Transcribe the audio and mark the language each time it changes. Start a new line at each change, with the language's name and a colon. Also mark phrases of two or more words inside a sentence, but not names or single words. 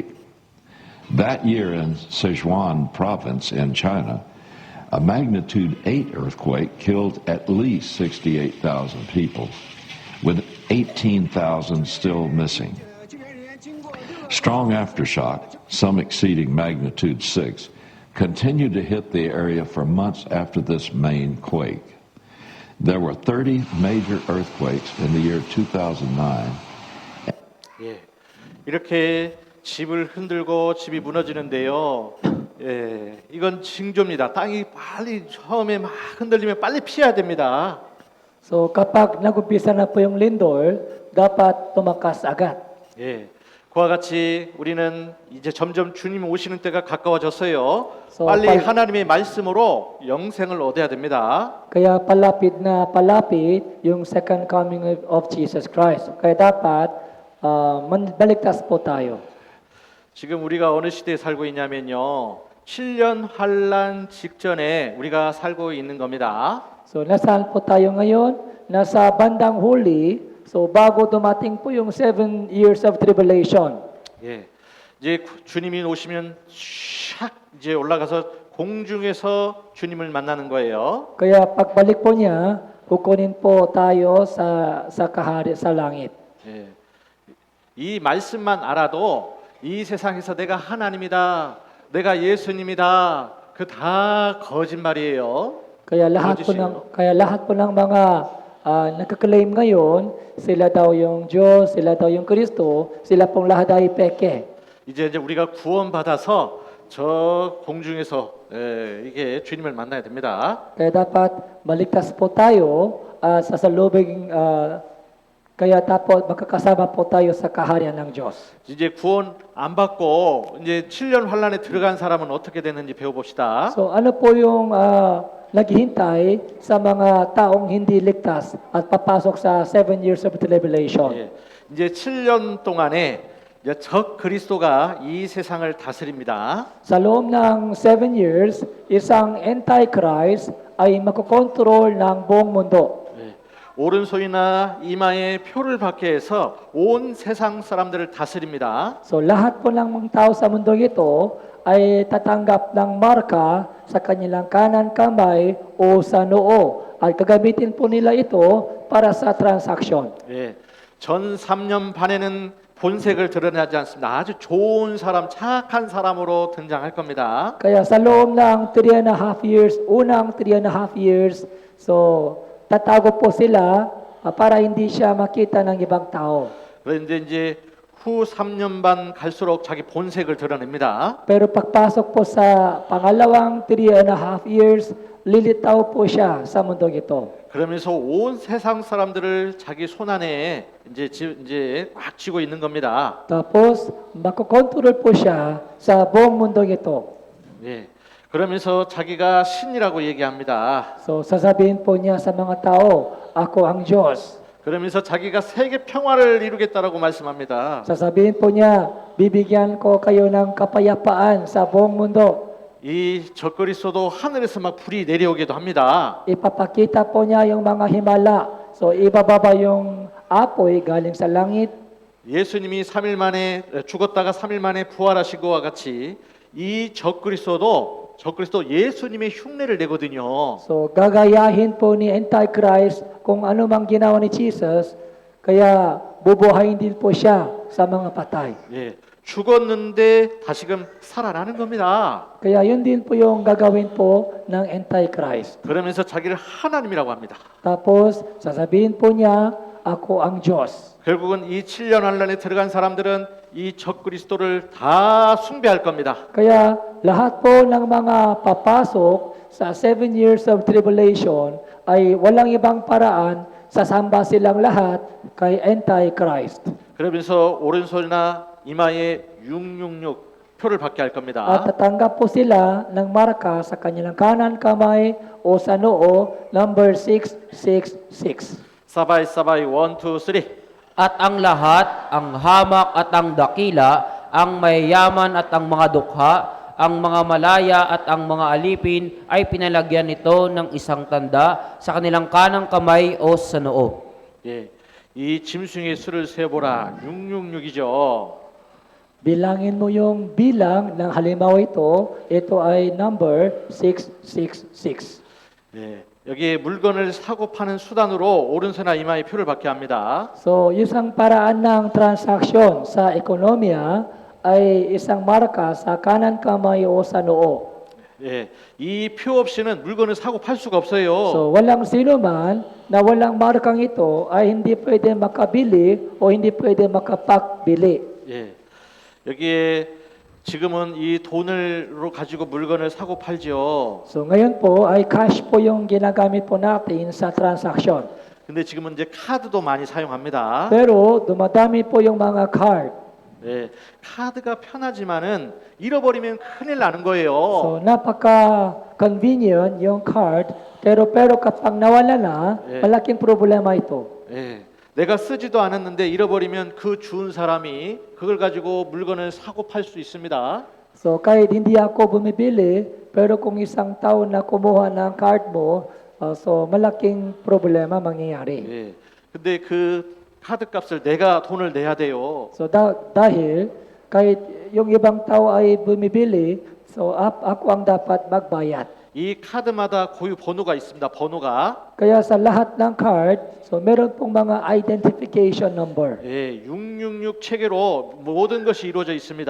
English: That year in Sichuan province in China, a magnitude 8 earthquake killed at least 68,000 people, with 18,000 still missing. Strong aftershock, some exceeding magnitude 6, continued to hit the area for months after this main quake. There were 30 major earthquakes in the year 2009.
Korean: 예, 이렇게 집을 흔들고 집이 무너지는데요. 예, 이건 징조입니다. 땅이 빨리 처음에 막 흔들리면 빨리 피해야 됩니다.
Filipino: So kapag nag-umpisa na po yung lindol, dapat tumakas agad.
Korean: 예, 그와 같이 우리는 이제 점점 주님 오시는 때가 가까워졌어요. So, 빨리 하나님의 말씀으로 영생을 얻어야 됩니다.
Filipino: Kaya palapit na palapit yung
English: second coming of Jesus Christ.
Filipino: Kaya dapat baligtas po tayo.
Korean: 지금 우리가 어느 시대에 살고 있냐면요. 7년 환란 직전에 우리가 살고 있는 겁니다.
Filipino: So nasaan po tayo ngayon? Nasa bandang huli. So bago dumating po yung
English: 7 years of tribulation.
Korean: 예, 이제 주님이 오시면 샥 이제 올라가서 공중에서 주님을 만나는 거예요.
Filipino: Kaya pagbalik po niya, kukunin po tayo sa kahari sa langit.
Korean: 예, 이 말씀만 알아도 이 세상에서 내가 하나님이다, 내가 예수님이다, 그 다 거짓말이에요.
Filipino: Kaya lahat po ng mga nagka-claim ngayon, sila daw yung Diyos, sila daw yung Kristo, sila pong lahat ay peke.
Korean: 이제 우리가 구원받아서 저 공중에서 이게 주님을 만나야 됩니다.
Filipino: Kaya dapat maligtas po tayo sa salubing kaya dapat magkakasama po tayo sa kaharian ng Diyos.
Korean: 이제 구원 안 받고 이제 7년 환란에 들어간 사람은 어떻게 됐는지 배워봅시다.
Filipino: So ano po yung naghihintay sa mga taong hindi ligtas at papasok sa
English: 7 years of tribulation?
Korean: 예, 이제 7년 동안에 이제 적 그리스도가 이 세상을 다스립니다.
Filipino: Sa loob ng
English: 7 years,
Filipino: isang antichrist ay makokontrol ng buong mundo.
Korean: 오른손이나 이마에 표를 받게 해서 온 세상 사람들을 다스립니다.
Filipino: So lahat po ng mga tao sa mundong ito ay tatanggap ng marka sa kanilang kanan kamay o sa noo. At gagamitin po nila ito para sa transaction.
Korean: 예, 전 3년 반에는 본색을 드러내지 않습니다. 아주 좋은 사람, 착한 사람으로 등장할 겁니다.
Filipino: Kaya sa loob ng
English: 3.5 years,
Filipino: unang
English: 3.5 years,
Filipino: so tatago po sila para hindi siya makita ng ibang tao.
Korean: 그런데 이제 후 3년 반 갈수록 자기 본색을 드러냅니다.
Filipino: Pero pagpasok po sa pangalawang
English: 3.5 years,
Filipino: lilitaw po siya sa mundong ito.
Korean: 그러면서 온 세상 사람들을 자기 손 안에 이제 꽉 쥐고 있는 겁니다.
Filipino: Tapos, makokontrol po siya sa buong mundong ito.
Korean: 예. 그러면서 자기가 신이라고 얘기합니다.
Filipino: So, sasabihin po niya sa mga tao, ako ang Diyos.
Korean: 그러면서 자기가 세계 평화를 이루겠다라고 말씀합니다.
Filipino: Sasabihin po niya, bibigyan ko kayo ng kapayapaan sa buong mundo.
Korean: 이 적그리스도도 하늘에서 막 불이 내려오기도 합니다.
Filipino: Ipapakita po niya yung mga himala. So, ibababa yung apoy galing sa langit.
Korean: 예수님이 3일 만에 죽었다가 3일 만에 부활하신 것과 같이 이 적그리스도도 예수님의 흉내를 내거든요.
Filipino: So gagayahin po ni Antichrist kung ano mang ginawa ni Jesus, kaya bubuhayin din po siya sa mga patay.
Korean: 예, 죽었는데 다시금 살아나는 겁니다.
Filipino: Kaya yun din po yung gagawin po ng Antichrist.
Korean: 그러면서 자기를 하나님이라고 합니다.
Filipino: Tapos sasabihin po niya, ako ang Diyos.
Korean: 결국은 이 7년 환란에 들어간 사람들은 이 적그리스도를 다 숭배할 겁니다.
Filipino: Kaya lahat po ng mga papasok sa
English: 7 years of tribulation
Filipino: ay walang ibang paraan, sasamba silang lahat kay Antichrist.
Korean: 그러면서 오른손이나 이마에 666 표를 받게 할 겁니다.
Filipino: At tatanggap po sila ng marka sa kanilang kanan kamay o sa noo, number 666. 사바이 사바이 1, 2, 3. At ang lahat, ang hamak at ang dakila, ang mayayaman at ang mga dukha, ang mga malaya at ang mga alipin ay pinalagyan nito ng isang tanda sa kanilang kanang kamay o sa noo.
Korean: 예, 이 짐승의 수를 세보라. 666이죠.
Filipino: Bilangin mo yung bilang ng halimbawa ito ay number 666.
Korean: 예, 여기에 물건을 사고 파는 수단으로 오른손이나 이마에 표를 받게 합니다.
Filipino: So, isang paraan ng transaksyon sa ekonomiya ay isang marka sa kanan kamay o sa noo.
Korean: 예, 이 표 없이는 물건을 사고 팔 수가 없어요.
Filipino: So, walang sino man na walang markang ito ay hindi pwede makabili o hindi pwede makapakbili.
Korean: 예, 여기에 지금은 이 돈으로 가지고 물건을 사고 팔죠.
Filipino: So, ngayon po ay cash po yung ginagamit po natin sa transaksyon.
Korean: 근데 지금은 이제 카드도 많이 사용합니다.
Filipino: Pero dumadami po yung mga card.
Korean: 예, 카드가 편하지만은 잃어버리면 큰일 나는 거예요.
Filipino: So, napaka-convenient yung card, pero kapag nawala na,
Korean: 예.
Filipino: malaking problema ito.
Korean: 예, 내가 쓰지도 않았는데 잃어버리면 그 준 사람이 그걸 가지고 물건을 사고 팔 수 있습니다.
Filipino: So, kahit hindi ako bumibili, pero kung isang tao na kumuha ng card mo, so malaking problema mangyayari.
Korean: 예, 근데 그 카드 값을 내가 돈을 내야 돼요.
Filipino: So, dahil kahit yung ibang tao ay bumibili, so ako ang dapat magbayad.
Korean: 이 카드마다 고유 번호가 있습니다. 번호가.
Filipino: Kaya sa lahat ng card, so meron pong mga
English: identification number.
Korean: 예, 666 체계로 모든 것이 이루어져 있습니다.